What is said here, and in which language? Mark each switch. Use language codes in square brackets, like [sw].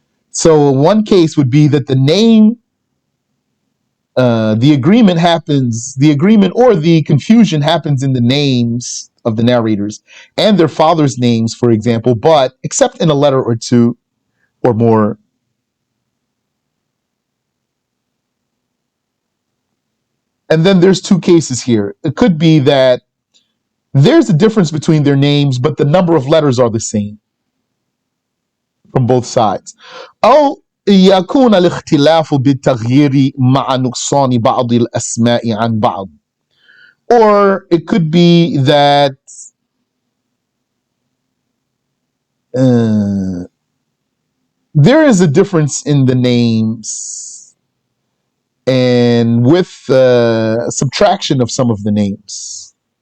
[en] So one case would be that the name, the agreement or the confusion happens in the names of the narrators and their fathers' names, for example, but except in a letter or two or more. And then there's two cases here. It could be that there's a difference between their names, but the number of letters are the same from both sides. [ar] أو يكون الاختلاف بالتغيير مع نقصان بعض الأسماء عن بعض. [en] Or it could be that there is a difference in the names and with subtraction of some of the names.